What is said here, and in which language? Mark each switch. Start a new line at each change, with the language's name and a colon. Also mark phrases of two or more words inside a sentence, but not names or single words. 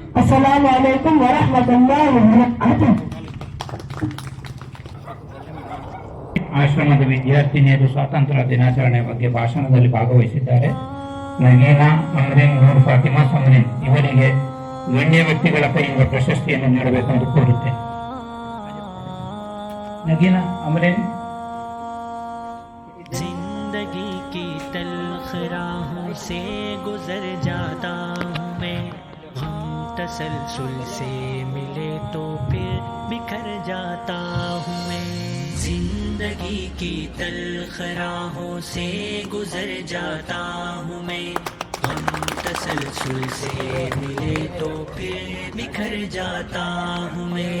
Arabic: السلام عليكم ورحمة الله وبركاته.
Kannada: ಆಶ್ರಮದ ವಿದ್ಯಾರ್ಥಿನಿಯರು ಸ್ವಾತಂತ್ರ್ಯ ದಿನಾಚರಣೆ ಬಗ್ಗೆ ಭಾಷಣದಲ್ಲಿ ಭಾಗವಹಿಸಿದ್ದಾರೆ. ನಗೀನಾ, ಅಮ್ರೀನ್, ನೂರ್ ಫಾತಿಮಾ, ಸಮರೀನ್ ಇವರಿಗೆ ಗಣ್ಯ ವ್ಯಕ್ತಿಗಳ ಕೈಯಿಂದ ಪ್ರಶಸ್ತಿಯನ್ನು ನೀಡಬೇಕೆಂದು ಕೋರುತ್ತೇನೆ. ನಗೀನಾ, ಅಮ್ರೀನ್.
Urdu: زندگی کی تلخ راہوں سے گزر جاتا ہوں میں، ہم تسلسل سے ملے تو پھر بکھر جاتا ہوں میں. زندگی کی تلخ راہوں سے گزر جاتا ہوں میں، ہم تسلسل سے ملے تو پھر بکھر جاتا ہوں میں.